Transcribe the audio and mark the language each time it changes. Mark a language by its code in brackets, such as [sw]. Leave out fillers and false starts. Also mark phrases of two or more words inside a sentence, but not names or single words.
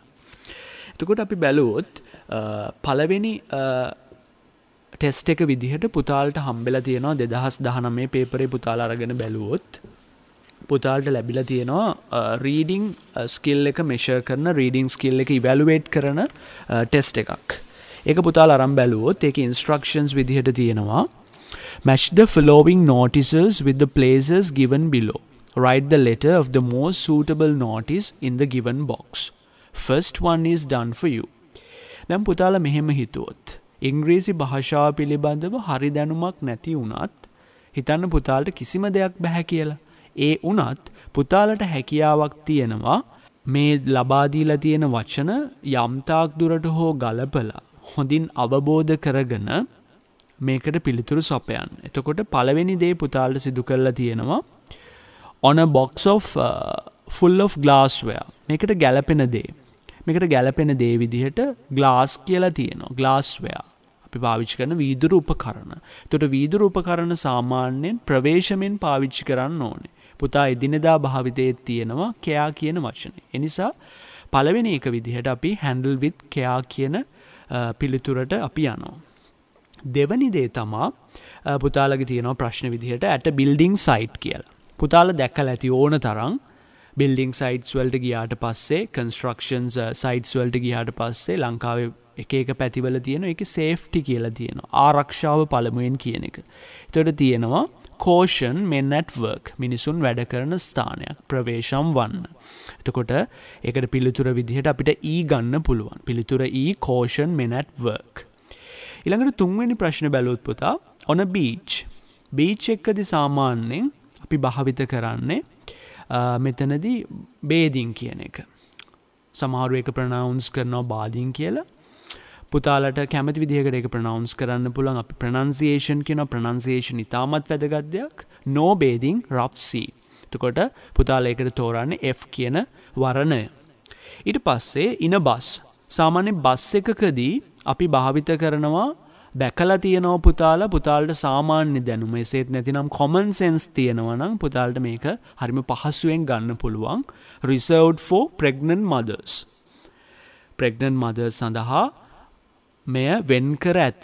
[si] එතකොට අපි බැලුවොත් පළවෙනි ටෙස්ට් එක විදිහට පුතාලට හම්බෙලා තියෙනවා 2019 පේපරේ පුතාලා අරගෙන බැලුවොත් පුතාලට ලැබිලා තියෙනවා [en] reading skill [si] එක මෙෂර් කරන, [en] reading skill [si] එක ඉවැලුවේට් කරන ටෙස්ට් එකක්. ඒක පුතාලා අරන් බැලුවොත් ඒකේ ඉන්ස්ට්‍රක්ෂන්ස් විදිහට තියෙනවා [en] match the following notices with the places given below. Write the letter of the most suitable notice in the given box. First one is done for you. [si] දැන් පුතාලා මෙහෙම හිතුවොත් ඉංග්‍රීසි භාෂාව පිළිබඳව හරි දැනුමක් නැති වුණත් හිතන්න පුතාලට කිසිම දෙයක් බෑ කියලා. ඒ වුණත් පුතාලට හැකියාවක් තියෙනවා මේ ලබා දීලා තියෙන වචන යම්තාක් දුරට හෝ ගලපලා හොඳින් අවබෝධ කරගෙන මේකට පිළිතුරු සපයන්න. එතකොට පළවෙනි දේ පුතාලට සිදු කරලා තියෙනවා [en] on a box of full of glassware. [si] මේකට ගැලපෙන දේ. මේකට ගැලපෙන දේ විදිහට glass කියලා තියෙනවා. glassware. අපි පාවිච්චි කරන වීදුරු උපකරණ. එතකොට වීදුරු උපකරණ සාමාන්‍යයෙන් ප්‍රවේශමෙන් පාවිච්චි කරන්න ඕනේ. පුතා එදිනෙදා භාවිතයේ තියෙනවා care කියන වචනේ. ඒ නිසා පළවෙනි එක විදිහට අපි [en] handle with care [si] කියන පිළිතුරට අපි යනවා. දෙවැනි දේ තමයි පුතාලගේ තියෙනවා ප්‍රශ්න විදිහට [en] at a building site [si] කියලා. පුතාලා දැක්කලා ඇති ඕන තරම් [en] building sites [si] වලට ගියාට පස්සේ [en] constructions sites [si] වලට ගියාට පස්සේ ලංකාවේ එක එක පැතිවල තියෙන ඒකේ safety කියලා තියෙනවා. ආරක්ෂාව පළමුවෙන් කියන එක. ඒතකොට තියෙනවා [en] caution men at work [si] මිනිසුන් වැඩ කරන ස්ථානයක් ප්‍රවේශම් වන්න. එතකොට ඒකට පිළිතුර විදිහට අපිට E ගන්න පුළුවන්. [en] පිළිතුර E caution men at work. [si] ඊළඟට තුන්වෙනි ප්‍රශ්න බැලුවොත් පුතා [en] on a beach. [si] beach එකකදී සාමාන්‍යයෙන් අපි භාවිත කරන්නේ මෙතනදී bathing කියන එක. සමහරු ඒක pronounce කරනවා bathing කියලා. පුතාලට කැමති විදිහකට ඒක pronounce කරන්න පුළුවන්. අපි pronunciation කියන pronunciation ඉතාමත් වැදගත් දෙයක්. [en] no bathing rough sea. [si] එතකොට පුතාලා ඒකට තෝරන්නේ F කියන වර්ණය. ඊට පස්සේ [en] in a bus. [si] සාමාන්‍ය බස් එකකදී අපි භාවිත කරනවා දැකලා තියෙනවා පුතාලට සාමාන්‍ය දැනුම එසේත් නැතිනම් [en] common sense [si] තියෙනවා නම් පුතාලට මේක හරිම පහසුවෙන් ගන්න පුළුවන්. [en] reserved for pregnant mothers. pregnant mothers [si] සඳහා මෙය වෙන් කර ඇත.